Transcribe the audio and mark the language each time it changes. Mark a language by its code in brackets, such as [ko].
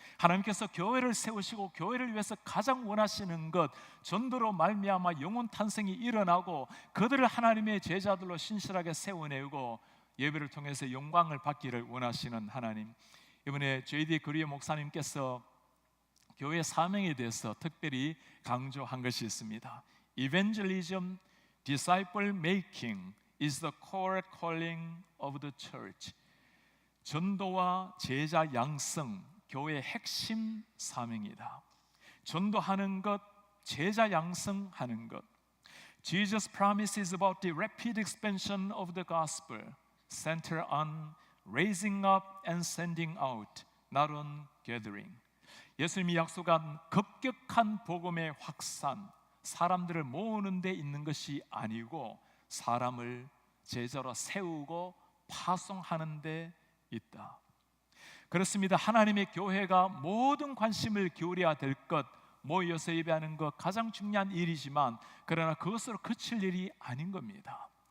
[ko] 하나님께서 교회를 세우시고 교회를 위해서 가장 원하시는 것, 전도로 말미암아 영혼 탄생이 일어나고 그들을 하나님의 제자들로 신실하게 세워내고 예배를 통해서 영광을 받기를 원하시는 하나님. 이번에 J.D. 그리의 목사님께서 교회 사명에 대해서 특별히 강조한 것이 있습니다. [en] Evangelism, disciple making is the core calling of the church. [ko] 전도와 제자 양성, 교회의 핵심 사명이다. 전도하는 것, 제자 양성하는 것. [en] Jesus' promise is about the rapid expansion of the gospel, center on raising up and sending out, not on gathering. [ko] 예수님이 약속한 급격한 복음의 확산, 사람들을 모으는 데 있는 것이 아니고 사람을 제자로 세우고 파송하는 데 있다. 그렇습니다. 하나님의 교회가 모든 관심을 기울여야 될 것, 모여서 예배하는 것 가장 중요한 일이지만, 그러나 그것으로 그칠 일이 아닌 겁니다.